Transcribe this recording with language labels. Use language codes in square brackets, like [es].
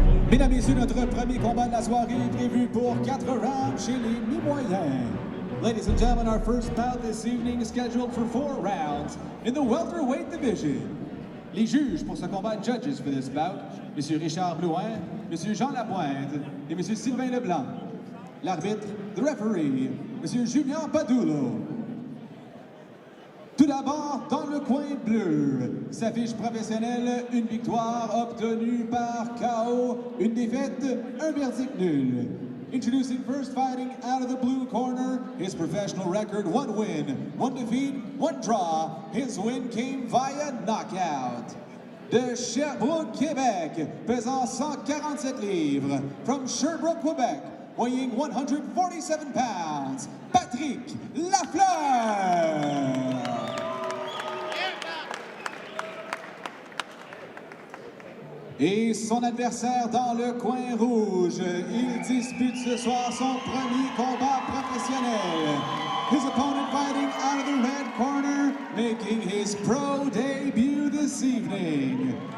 [fr] Mesdames et messieurs, notre premier combat de la soirée est prévu pour 4 rounds chez les mi-moyens. [en] Ladies and gentlemen, our first bout this evening is scheduled for 4 rounds in the welterweight division. [fr] Les juges pour ce combat, [en] judges for this bout, [fr] M. Richard Blouin, M. Jean Lapointe et M. Sylvain Leblanc. L'arbitre, [en] the referee, [fr] M. Julien Padulo. Tout d'abord, dans le coin bleu, sa fiche professionnelle, une victoire obtenue par KO, une défaite, un verdict nul. [en] Introducing first, fighting out of the blue corner, his professional record, 1 win, 1 defeat, 1 draw. His win came via knockout. [fr] De Sherbrooke, Québec, pesant 147 livres. [en] From Sherbrooke, Quebec, weighing 147 pounds, Patrick Lafleur. [fr] Et son adversaire dans le coin rouge, il dispute ce soir son premier combat professionnel. [en] His opponent fighting out of the red corner, making his pro debut this evening.